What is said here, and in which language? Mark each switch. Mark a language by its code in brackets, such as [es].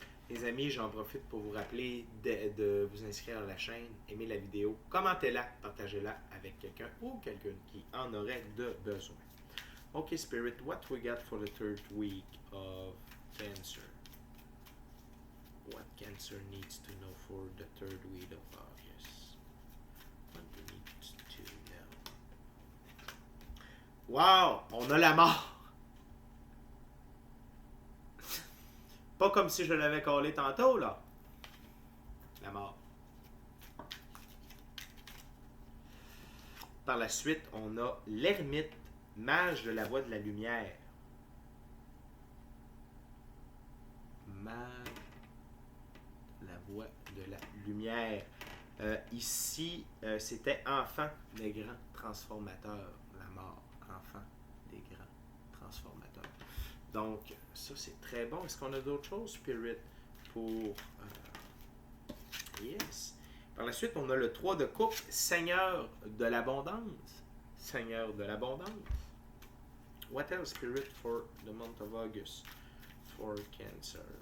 [fr] Les amis, j'en profite pour vous rappeler de vous inscrire à la chaîne, aimer la vidéo, commentez-la, partagez-la avec quelqu'un ou quelqu'un qui en aurait de besoin. [en] Okay, Spirit, what we got for the third week of Cancer? What Cancer needs to know for the third week of August? What we need to know? [fr] Wow! On a la mort! Pas comme si je l'avais collé tantôt, là. La mort. Par la suite, on a l'ermite, mage de la voie de la lumière. Mage de la voie de la lumière. Ici, c'était enfant des grands transformateurs. La mort, enfant des grands transformateurs. Donc, ça, c'est très bon. Est-ce qu'on a d'autres choses, Spirit, pour... yes. Par la suite, on a le 3 de coupe, Seigneur de l'abondance. Seigneur de l'abondance. [en] What else, Spirit, for the month of August for Cancer?